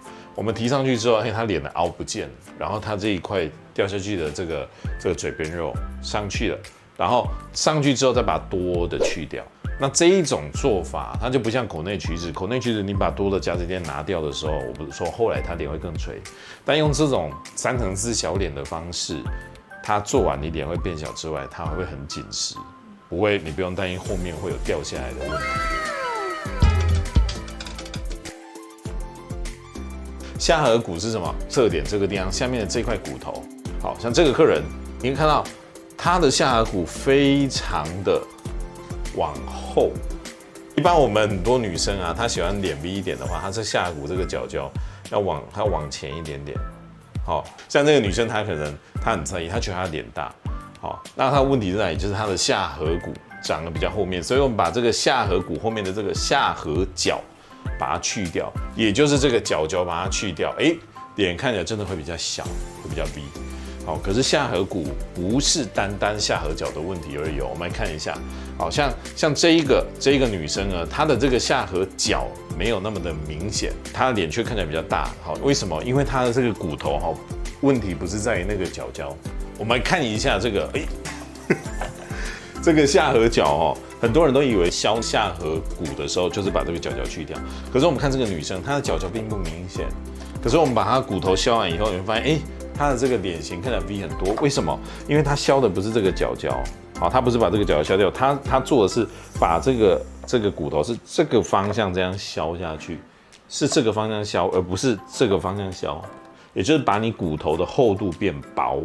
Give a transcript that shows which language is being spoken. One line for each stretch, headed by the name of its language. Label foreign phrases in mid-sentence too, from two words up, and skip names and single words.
Chinese: 我們提上去之後，他臉的凹不見了，然後他這一塊掉下去的這個嘴邊肉上去了，然後上去之後再把多的去掉。那這一種做法，它就不像口內取脂。口內取脂，你把多的夾子墊拿掉的時候，我不是說後來他臉會更垂，但用這種3層次小臉的方式，它做完你臉會變小之外，它還會很緊實，不會，你不用擔心後面會有掉下來的問題。下頜骨是什麼？側臉這個地方下面的這塊骨頭，好像這個客人，你可以看到他的下頜骨非常的往後。一般我們很多女生啊，她喜歡臉 V 一點的話，她這下頜骨這個角角要往前一點點。好像這個女生，她可能她很在意，她覺得她臉大。好，那她的問題在哪裡？就是她的下頜骨長得比較後面，所以我們把這個下頜骨後面的這個下頜角把它去掉，也就是這個角角把它去掉，臉看起來真的會比較小，會比較 V。好，可是下頜骨不是單單下頜角的問題而已。我們來看一下，好像這一個女生呢，她的這個下頜角沒有那麼的明顯，她的臉卻看起來比較大。好，為什麼？因為她的這個骨頭哈，問題不是在於那個角角。我們來看一下這個，這個下頜角哦，很多人都以為削下頜骨的時候就是把這個角角去掉，可是我們看這個女生，她的角角並不明顯。可是我們把她骨頭削完以後，你會發現，她的這個臉型看起來 V 很多。為什麼？因為她削的不是這個角角，好，她不是把這個角角削掉，她做的是把這個骨頭是這個方向這樣削下去，是這個方向削，而不是這個方向削，也就是把你骨頭的厚度變薄。